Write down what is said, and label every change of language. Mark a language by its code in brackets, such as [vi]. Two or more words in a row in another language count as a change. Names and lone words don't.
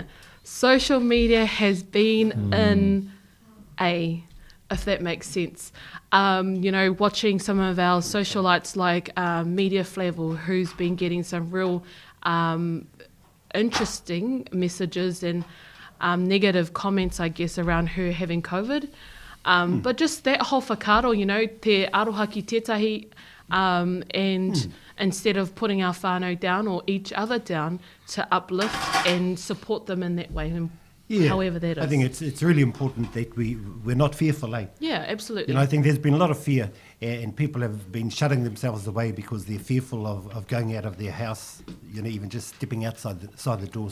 [en] Social media has been in if that makes sense. Watching some of our socialites like Media Flavel, who's been getting some real interesting messages and negative comments, I guess, around her having COVID. But just that whole whakaaro, [mi] te aroha ki tētahi, [en] and instead of putting our whānau down or each other down, to uplift and support them in that way. And however that is. I think it's really important that we're not fearful, Yeah, absolutely. I think there's been a lot of fear, and people have been shutting themselves away because they're fearful of going out of their house, even just stepping outside the door.